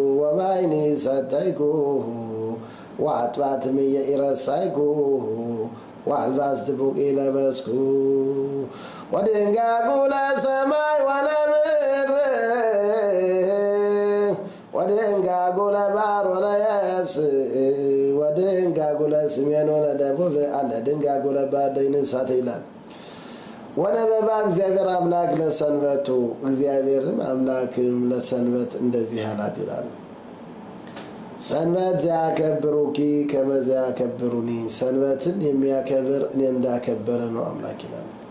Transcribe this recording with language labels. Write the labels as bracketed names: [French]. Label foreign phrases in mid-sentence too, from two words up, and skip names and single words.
[Geez] ወማይኒ ሰተይኩ ወአጥባትምየ ኢረሳይኩ ወአልባስት ቡቂ ለበስኩ ወድንጋጉለ ሰማይ ወለምድር ወድንጋጉለ ባሕር ወለየብስ ወድንጋጉለ ሰሜን ወለደቡብ [Amharic] አለ ድንጋጉለ ባሕር እሳት ይላል። [Geez] ወነበባ እግዚአብሔር አምላክ ለሰንበቱ [Amharic] እግዚአብሔርም አምላክም ለሰንበት እንደዚህ አላት ይላል። [Geez] ሰንበት ዘያከብሩኪ ከመ ዘያከብሩኒ [Amharic] ሰንበትን የሚያከብር እኔ እንዳከበረ ነው አምላክ ይላል።